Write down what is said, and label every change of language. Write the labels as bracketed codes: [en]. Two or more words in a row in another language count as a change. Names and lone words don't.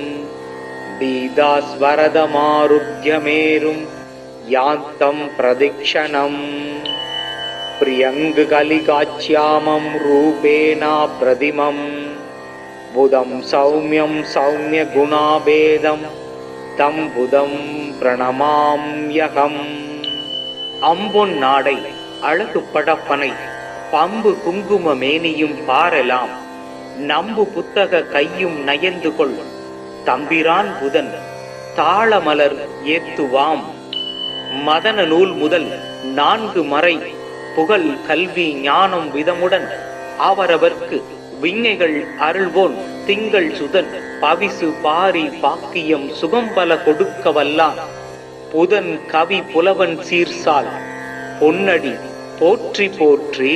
[sa] पीतास्वरदमारुह्यमेरुं यान्तं प्रदक्षिणम् प्रियङ्गकलिकाच्यामं रूपेण प्रतिमं बुधं सौम्यं सौम्यगुणाभेदं तं बुधं प्रणमाम्यहम्। [ta] அம்பொன் நாடை அழகு படப்பனை பம்பு குங்கும மேனியும் பாரலாம் நம்பு புத்தக கையும் நயந்து கொள் தம்பிரான் புதன் தாளமலர் ஏத்துவாம்। மதன நூல் முதல் 4 மறை புகழ் கல்வி ஞானம் விதமுடன் அவரவர்க்கு விஞ்ஞைகள் அருள்வோன் திங்கள் சுதன் பவிசு பாரி பாக்கியம் சுகம்பல கொடுக்க வல்லான் புதன் கவி புலவன் சீர்சால் பொன்னடி போற்றி போற்றி।